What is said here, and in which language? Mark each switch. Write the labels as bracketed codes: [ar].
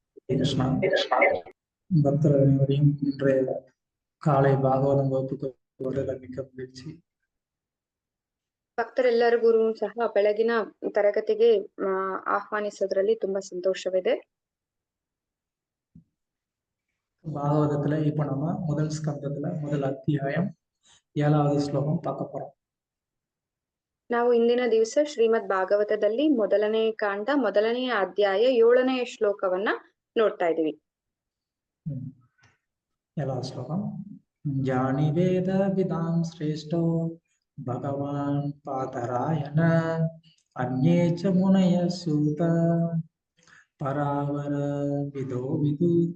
[ta] कृष्ण பக்தர்களையும் இன்றைய காலை ಭಾಗವತಂ ವகுப்புக்கு வருவதில் மிக்க மகிழ்ச்சி. [kn] ಭಕ್ತರೆಲ್ಲರಿಗೂ ಸಹ ಬೆಳಗಿನ ತರಗತಿಗೆ ಆಹ್ವಾನಿಸೋದ್ರಲ್ಲಿ ತುಂಬಾ ಸಂತೋಷವಿದೆ. [ta] பாகவதத்துல இப்ப நம்ம முதல் ஸ்கந்தத்துல முதல் அத்தியாயம் 7வது ஸ்லோகம் பார்க்க போறோம். [kn] ನಾವು ಇಂದಿನ ದಿವಸ ಶ್ರೀಮದ್ ಭಾಗವತದಲ್ಲಿ ಮೊದಲನೇ ಕಾಂಡ ಮೊದಲನೆಯ ಅಧ್ಯಾಯ 7ನೇ ಶ್ಲೋಕವನ್ನ ನೋಡ್ತಾ ಇದೀವಿ. [ta] 7வது ஸ்லோகம். [sa] ಜಾನಿ ವೇದ ವಿದಾಂ ಶ್ರೇಷ್ಠೋ ಭಗವಾನ್ ಪಾತರಾಯಣ ಅನ್ಯೇ ಚ ಮುನಯ ಸೂತ ಪರಾವರ ವಿದೋ ವಿದು.